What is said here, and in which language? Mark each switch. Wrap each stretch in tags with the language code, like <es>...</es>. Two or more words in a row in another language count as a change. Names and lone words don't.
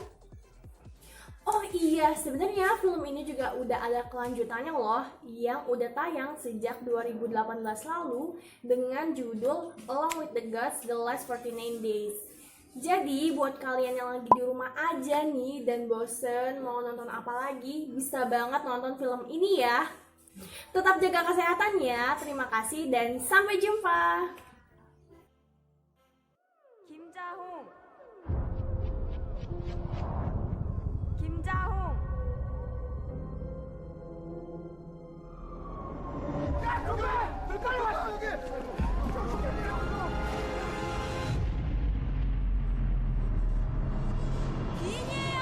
<id>Oh iya, sebenarnya film ini juga udah ada kelanjutannya loh, yang udah tayang sejak 2018 lalu dengan judul Along with the Gods, The Last 49 Days. Jadi buat kalian yang lagi di rumah aja nih dan bosen mau nonton apa lagi, bisa banget nonton film ini ya. Tetap jaga kesehatan ya. Terima kasih dan sampai jumpa.</id> <ko>김자홍 김자홍 귀인이에요.</ko>